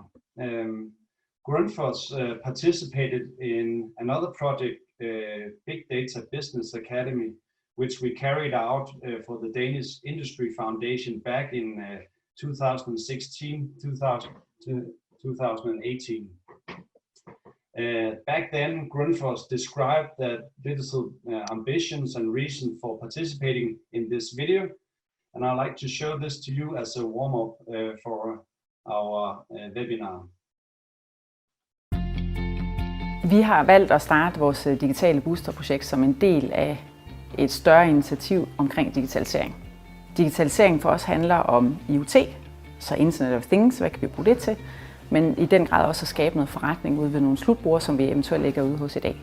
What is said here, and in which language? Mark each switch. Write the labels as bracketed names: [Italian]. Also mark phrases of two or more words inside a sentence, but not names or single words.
[English] Grundfos participated in another project, Big Data Business Academy, which we carried out for the Danish Industry Foundation back in 2016 to 2018. Back then, Grundfos described that digital ambitions and reason for participating in this video. And I'd like to show this to you as a warm-up for our webinar. [Danish] Vi har valgt at starte vores digitale boosterprojekt som en del af et større initiativ omkring digitalisering. Digitalisering for os handler om IoT, så [English] Internet of Things, [Danish] hvad kan vi bruge det til? Men i den grad også at skabe noget forretning ude ved nogle slutbrugere, som vi eventuelt ligger ude hos i dag.